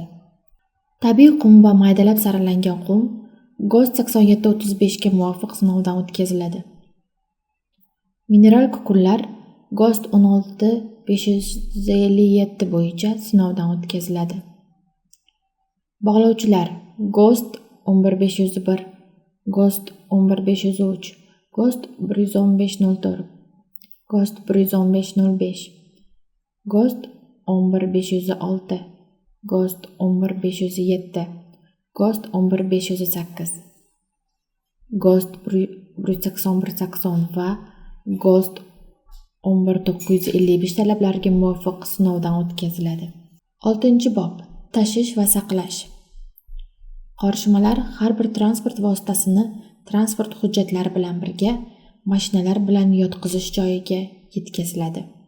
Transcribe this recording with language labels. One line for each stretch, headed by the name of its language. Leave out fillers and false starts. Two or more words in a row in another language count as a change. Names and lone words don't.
Uzbek: Tabiiy qum va maydalab saralangan qum GOST 8735 ga muvofiq sinovdan o'tkaziladi. Mineral kukunlar GOST 16557 bo'yicha sinovdan o'tkaziladi. Bog'lovchilar GOST 11501, GOST 11503, GOST 11504, GOST 11505, GOST 11506, GOST 11507, GOST 11508, GOST 18180 va GOST 11955 talablariga muvofiq sinovdan o'tkaziladi. 6-bob tashish va saqlash. Qorishmalar har bir transport vositasini transport hujjatlari bilan birga mashinalar bilan yotqizish joyiga yetkaziladi.